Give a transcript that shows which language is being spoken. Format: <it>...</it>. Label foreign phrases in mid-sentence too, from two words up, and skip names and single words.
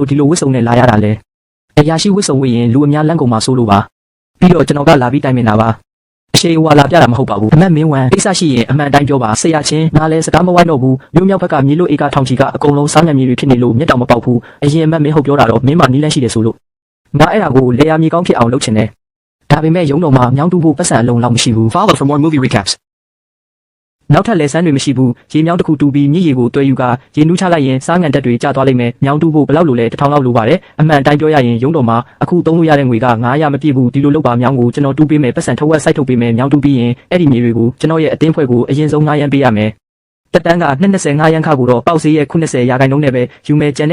<my>ဒီလိုဝစ်စုံနဲ့လာရတာလဲ။အရာရှိဝစ်စုံဝစ်ရင်လူအများလမ်းကုန်မှာစိုးလို့ပါ။ပြီးတော့ကျွန်တော်ကလာပြီးတိုင်ပင်တာပါ။အရှိဝါလာပြတာမဟုတ်ပါဘူးအမတ်မင်းဝန်ကိစ္စရှိရင်အမှန်တိုင်းပြောပါဆရာချင်းငါလဲစကားမဝိုင်းတော့ဘူးမြို့မြောက်ဘက်ကမြေလို့ဧကထောင်ချီကအကုန်လုံးစားငံမြေတွေဖြစ်နေလို့မျက်တောင်မပေါက်ဘူးအရင်အမတ်မင်းဟုတ်ပြောတာတော့မင်းမနီးလန်းရှိတယ်ဆိုလို့ငါအဲ့ဒါကိုလေယာမြေကောင်းဖြစ်အောင်လုပ်ချင်တယ်ဒါပေမဲ့ရုံးတော်မှာမြောင်းတူဖို့ပတ်စံအလုံးလောက်မရှိဘူး</my> <en>Follow for more movie recaps.</en> <my>နောက်ထပ်လက်ဆန်းတွေမရှိဘူးရေမြောင်းတစ်ခုတူပြီးမြစ်ရေကိုတွဲယူကရေနူးချလိုက်ရင်စားငံတက်တွေကျသွားလိမ့်မယ်မြောင်းတူဖို့ဘယ်လောက်လိုလဲ1000လောက်လိုပါတယ်အမှန်တိုင်းပြောရရင်ရုံးတော်မှာအခုသုံးလို့ရတဲ့ငွေက900မပြည့်ဘူးဒီလိုလုပ်ပါမြောင်းကိုကျွန်တော် တူးပေးမယ်ပတ်စံထုတ်ဝက်စိုက်ထုတ်ပေးမယ်မြောင်းတူးပြီးရင်အဲ့ဒီမြေတွေကိုကျွန်တော်ရဲ့အတင်းဖွဲ့ကိုအရင်ဆုံး900ပေးရမယ်တက်တန်းက225ရန်ခါကိုတော့ပေါက်စေးရဲ့90ရာခိုင်နှုန်းနဲ့ပဲယူမယ်ကျန်</my>